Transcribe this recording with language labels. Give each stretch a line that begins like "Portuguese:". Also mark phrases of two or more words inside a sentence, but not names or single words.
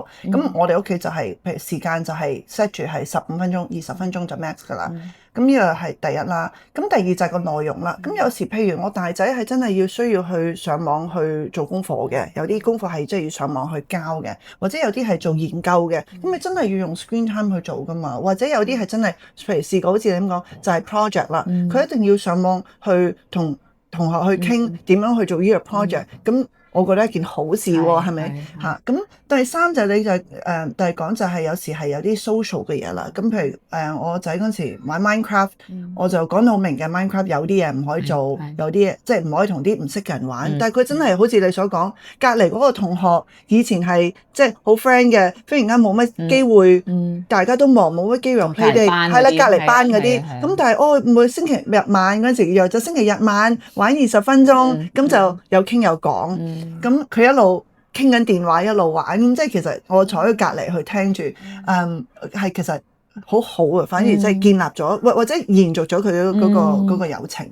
Cantonese: 咁我哋屋企就係譬如時間就係 set 住係15分鐘、20分鐘就 max 㗎啦。咁呢個係第一啦。咁第二就係個內容啦。咁有時譬如我大仔係真係需要去上網去做功課嘅，有啲功課係即係要上網去交嘅，或者有啲係做研究嘅。咁你真係要用
English: screen time
Cantonese: 去做㗎嘛？或者有啲係真係譬如試過好似你咁講，就係 project 啦，佢一定要上網去同同學去傾點樣去做呢個 project。咁我覺得一件好事喎，係咪嚇？咁第三就你就第講就係有時係有啲 social 嘅嘢啦。咁譬如我仔嗰陣時玩 Minecraft，我就講到好明嘅 Minecraft 有啲嘢唔可以做，有啲嘢即係唔可以同啲唔識嘅人玩。但係佢真係好似你所講，隔離嗰個同學以前係即係好 friend 嘅，忽然間冇乜機會，大家都忙冇乜機會
English: play day，
Cantonese: 係啦，隔離班嗰啲。咁但係每星期日晚嗰陣時約咗星期日晚玩20分鐘，咁就有傾有講。咁佢一路傾緊電話一路玩，咁即係其實我坐喺隔離去聽住，係其實好好啊，反而即係建立咗或者延續咗佢嗰個友情。